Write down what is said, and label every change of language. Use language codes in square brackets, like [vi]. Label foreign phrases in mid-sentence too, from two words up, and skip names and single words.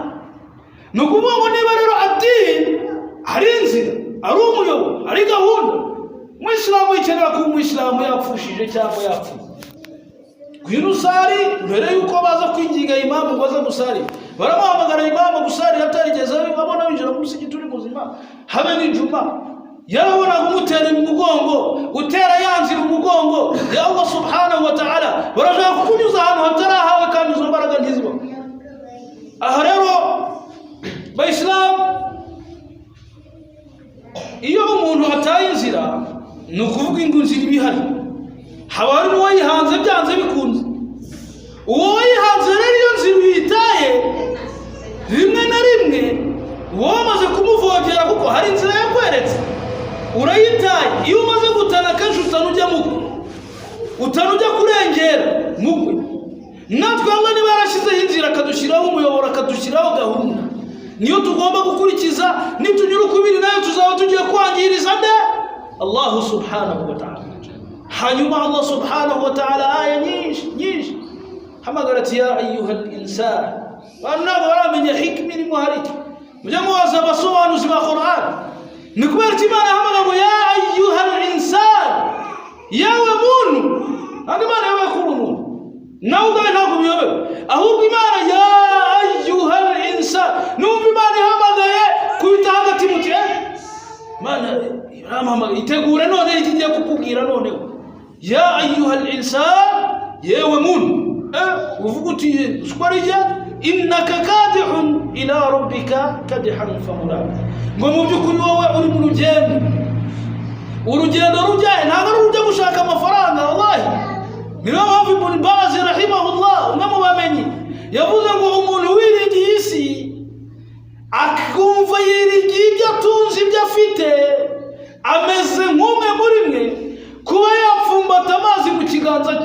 [rw] Ni ukuvuga ngo niba rero adini ari inzira, ari umuyoboro, ari gahunda, umuyisilamu yikenera kuba umuyisilamu yapfushije cyangwa yapfuye. Ngwino usari mbere yuko baza kwinginga imamu ngo aze gusari, baramuhamagara imamu gusari atarigeze abona winjira mu musigiti uri muzima habe n'Ijuma. Yarabonaga umutera mu mugongo, utera yanzira umugongo ya Allah [ar] سبحانه وتعالى, [rw] barashaka kukunyuza ahantu hatarahawe kandi izo mbaraga ntiziba. Aha rero Bayisilamu, iyo umuntu ataye inzira ni ukuvuga ngo inzira ibihari, haba hari n'uwayihanze byanze bikunze. Uwo wayihanze rero iyo nzira uyitaye rimwe na rimwe wamaze kumuvogera, kuko hari inzira yakweretse urayitaye. Iyo umaze gutana kenshi utanujya mugwe, utanujya kurengera mugwe. Natwe Allah niba yarashyizeho inzira akadushyiraho umuyoboro, akadushyiraho gahunda, niyo tugomba gukurikiza. Nitunyura ukubiri nayo tuzaba tugiye kwangiriza nde Allah [ar] سبحانه وتعالى. [rw] Hanyuma Allah [ar] سبحانه وتعالى [rw] aya nyinshi hamagara ati [ar] يا أيها الإنسان, [rw] bantu ntabwo baramenya hikima irimo hari. Mujya mubaza abasobanuzi ba Qur'an, ni kubera ati Imana hamagara ngo [ar] يا أيها الإنسان, [rw] yawe muntu. Kandi Imana yabaye kuri umuntu, nawe ubwawe ntabwo ubiyobewe, ahubwo Imana [ar] يا أيها الإنسان. [rw] Numva Imana ihamagaye kubita hagati muti Imana iramuhamagaye, itegure none igiye kukubwira noneho [ar] يا أيها الإنسان, [rw] yewe muntu. Uvuga uti uswarije [ar] إنك كادح إلى ربك كدحا فملاقيه, [rw] ngo mu byukuri wowe uri mu rugendo. Urugendo rujyaye ntabwo ari urujya gushaka amafaranga. Wallahi niyo mpamvu Ibn Baz rahimahullah, umwe mu bamenyi, yavuze ngo umuntu wiringiye isi akumva yiringiye ibyo atunze, ibyo afite, ameze nk'umwe muri mwe kuba yapfumbata amazi mu kiganza cye.